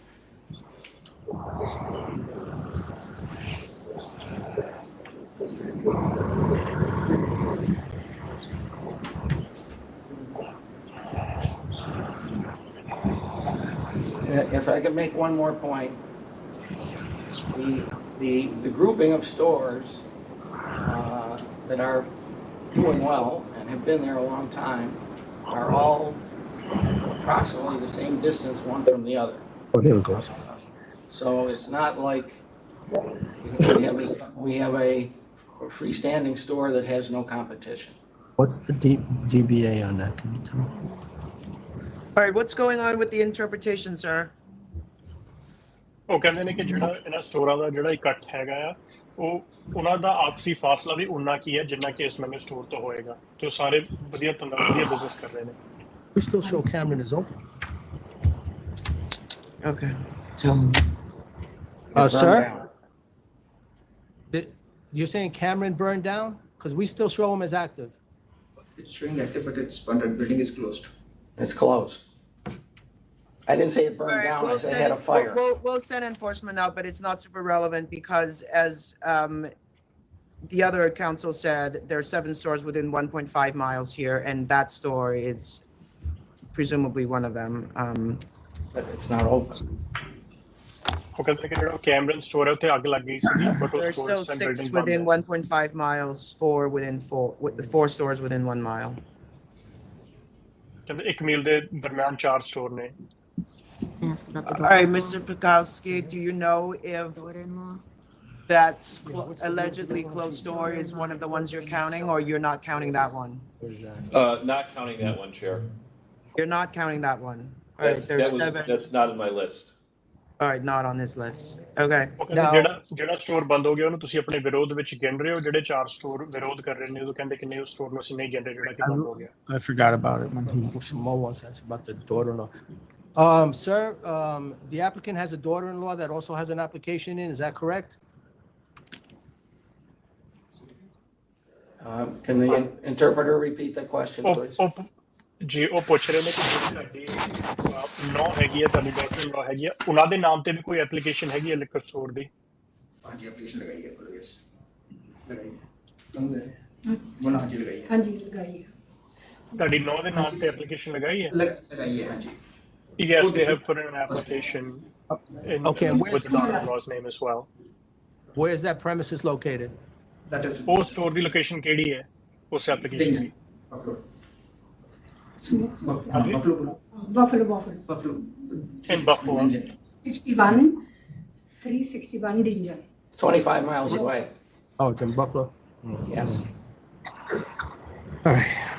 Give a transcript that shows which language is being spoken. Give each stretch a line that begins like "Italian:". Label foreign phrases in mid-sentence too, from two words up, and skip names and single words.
English: If I could make one more point, the grouping of stores that are doing well and have been there a long time are all approximately the same distance one from the other. Oh, there it goes. So it's not like we have a freestanding store that has no competition. What's the DBA on that? Can you tell me? All right, what's going on with the interpretation, sir?
Punjabi: ਉਹ ਕਹਿੰਦੇ ਨੇ ਕਿ ਜਿਹੜਾ ਇਹਨਾਂ ਸਟੋਰਾਂ ਦਾ ਜਿਹੜਾ ਇਕੱਠ ਹੈਗਾ ਆ ਉਹ ਉਹਨਾਂ ਦਾ ਆਪਸੀ ਫਾਸਲਾ ਵੀ ਉਨਾ ਕੀ ਹੈ ਜਿੰਨਾ ਕਿ ਇਸ ਨਵੇਂ ਸਟੋਰ ਤੋਂ ਹੋਏਗਾ ਤੇ ਉਹ ਸਾਰੇ ਵਧੀਆ ਬਿਜ਼ਨਸ ਕਰ ਰਹੇ ਨੇ
English: We still show Cameron is open. Okay, tell him. Sir? You're saying Cameron burned down? Because we still show him as active. It's showing active, but it's but the building is closed. It's closed. I didn't say it burned down, I said it had a fire. We'll send enforcement out, but it's not super relevant because as the other council said, there are 7 stores within 1.5 miles here, and that store is presumably one of them. But it's not open.
Punjabi: ਉਹ ਕਹਿੰਦੇ ਕਿ ਜਿਹੜਾ ਕੈਮਰਨ ਸਟੋਰ ਹੈ ਉੱਥੇ ਅੱਗ ਲੱਗ ਗਈ ਸੀ ਬਟ ਉਹ
English: There's ਸਟੋਰ still ਸਟੈਂਡ 6
Punjabi: ਬਿਲਡਿੰਗ ਬੰਦ
English: within 1.5 miles, 4 within 4 stores within 1 mile.
Punjabi: ਕਹਿੰਦੇ ਇੱਕ ਮੀਲ ਦੇ ਦਰਮਿਆਨ 4 ਸਟੋਰ ਨੇ
English: All right, Mr. Pukowski, do you know if that allegedly closed store is one of the ones you're counting, or you're not counting that one? Not counting that one, Chair. You're not counting that one. All right, there's 7. That's not in my list. All right, not on this list. Okay.
Punjabi: ਜਿਹੜਾ ਸਟੋਰ ਬੰਦ ਹੋ ਗਿਆ ਉਹਨੂੰ ਤੁਸੀਂ ਆਪਣੇ ਵਿਰੋਧ ਵਿੱਚ ਗਿਣ ਰਹੇ ਹੋ ਜਿਹੜੇ 4 ਸਟੋਰ ਵਿਰੋਧ ਕਰ ਰਹੇ ਨੇ ਉਹ ਕਹਿੰਦੇ ਕਿ ਨਹੀਂ ਉਸ ਸਟੋਰ ਨੂੰ ਅਸੀਂ ਨਹੀਂ ਗਿਣ ਰਹੇ ਜਿਹੜਾ ਕਿ ਬੰਦ ਹੋ ਗਿਆ
English: I forgot about it when he. Mo wants to ask about the daughter-in-law. Sir, the applicant has a daughter-in-law that also has an application in, is that correct? Can the interpreter repeat that question, please?
Punjabi: ਜੀ ਉਹ ਪੁੱਛ ਰਹੇ ਨੇ ਕਿ ਤੁਹਾਡੀ ਨੌ ਹੈਗੀ ਹੈ ਤੁਹਾਡੀ daughter-in-law ਹੈਗੀ ਹੈ ਉਹਨਾਂ ਦੇ ਨਾਮ ਤੇ ਵੀ ਕੋਈ ਐਪਲੀਕੇਸ਼ਨ ਹੈਗੀ ਹੈ ਲਿਕਰ ਸਟੋਰ ਦੀ ਹਾਂਜੀ ਐਪਲੀਕੇਸ਼ਨ ਲਗਾਈ ਹੈ ਕੋਲ ਯਸ ਲਗਾਈ ਬੋਲਾ ਹਾਂਜੀ ਲਗਾਈ ਹੈ ਹਾਂਜੀ ਲਗਾਈ ਹੈ ਤੁਹਾਡੀ ਨੌ ਦੇ ਨਾਮ ਤੇ ਐਪਲੀਕੇਸ਼ਨ ਲਗਾਈ ਹੈ ਲਗਾਈ ਹੈ ਹਾਂਜੀ
English: Yes, they have put in an application Okay, with the daughter-in-law's name as well. Where is that premises located? That is
Punjabi: ਉਹ ਸਟੋਰ ਦੀ ਲੋਕੇਸ਼ਨ ਕਿਹੜੀ ਹੈ ਉਸ ਐਪਲੀਕੇਸ਼ਨ ਦੀ
English: Buffalo. In Buffalo. 361 Dingle. 25 miles away. Oh, it's in Buffalo? Yes. All right.